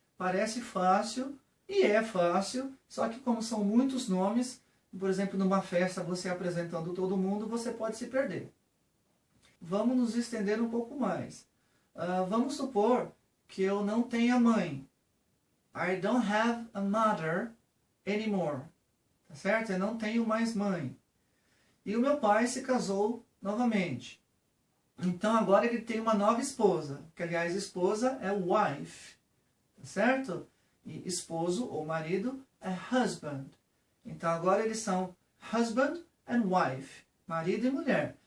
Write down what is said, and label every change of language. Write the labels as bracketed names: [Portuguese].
[Portuguese] Parece fácil, e é fácil, só que como são muitos nomes, por exemplo, numa festa você apresentando todo mundo, você pode se perder. Vamos nos estender um pouco mais. Vamos supor que eu não tenha mãe. [English] I don't have a mother anymore. [Portuguese] Tá certo? Eu não tenho mais mãe. E o meu pai se casou novamente. Então agora ele tem uma nova esposa. Que aliás, esposa é wife. Tá certo? E esposo ou marido é husband. Então agora eles são [English] husband and wife. [Portuguese] Marido e mulher.